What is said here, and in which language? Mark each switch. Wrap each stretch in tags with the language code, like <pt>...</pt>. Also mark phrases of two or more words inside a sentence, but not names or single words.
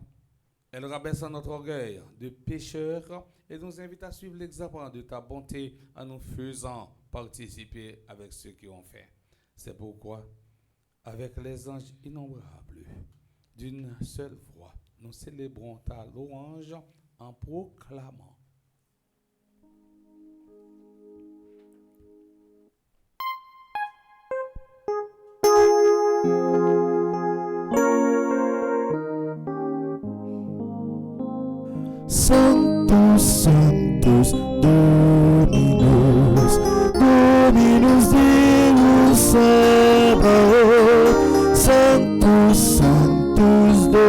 <fr>Elle rabaisse notre orgueil de pécheurs et nous invite à suivre l'exemple de ta bonté en nous faisant participer avec ceux qui ont fait. C'est pourquoi, avec les anges innombrables, d'une seule voix, nous célébrons ta louange en proclamant.</fr> <la>Sanctus, Sanctus, Dominus, Dominus Deus Sabaoth, Sanctus, Sanctus,</la>